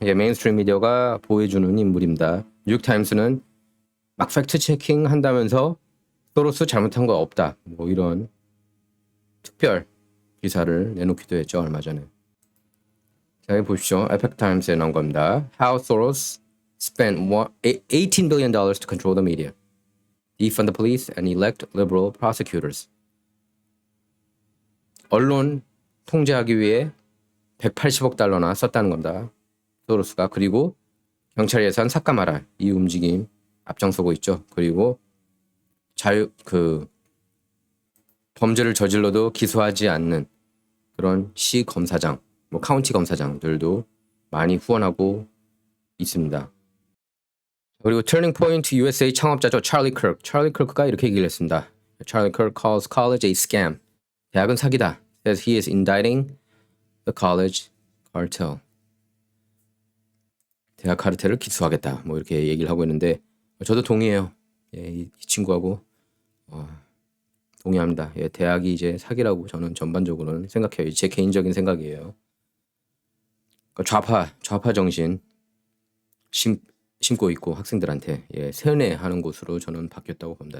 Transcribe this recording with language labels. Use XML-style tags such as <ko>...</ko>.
<ko>예, 메인스트림 미디어가 보여주는 인물입니다. 뉴욕타임스는 막 팩트 체킹 한다면서 소로스 잘못한 거 없다. 뭐 이런 특별 기사를 내놓기도 했죠, 얼마 전에. 자, 여기 보십시오. 에펙 타임스에 나온 겁니다.</ko> <en>How Soros spent $18 billion to control the media, defund the police, and elect liberal prosecutors.</en> <ko>언론 통제하기 위해 180억 달러나 썼다는 겁니다. 소로스가. 그리고 경찰 예산 삭감하라. 이 움직임 앞장서고 있죠. 그리고 범죄를 저질러도 기소하지 않는 그런 시 검사장, 뭐 카운티 검사장들도 많이 후원하고 있습니다. 그리고 터닝 포인트 USA 창업자죠. 찰리 크크. 찰리 크크가 이렇게 얘기를 했습니다.</ko> <en>Charlie Kirk calls college a scam.</en> <ko>대학은 사기다.</ko> <en>Says he is indicting the college cartel.</en> <ko>대학 카르텔을 기소하겠다. 뭐 이렇게 얘기를 하고 있는데 저도 동의해요. 예, 이 친구하고 동의합니다. 예, 대학이 이제 사기라고 저는 전반적으로는 생각해요. 제 개인적인 생각이에요. 그러니까 좌파 정신 심고 있고 학생들한테 세뇌하는 곳으로 저는 바뀌었다고 봅니다.</ko>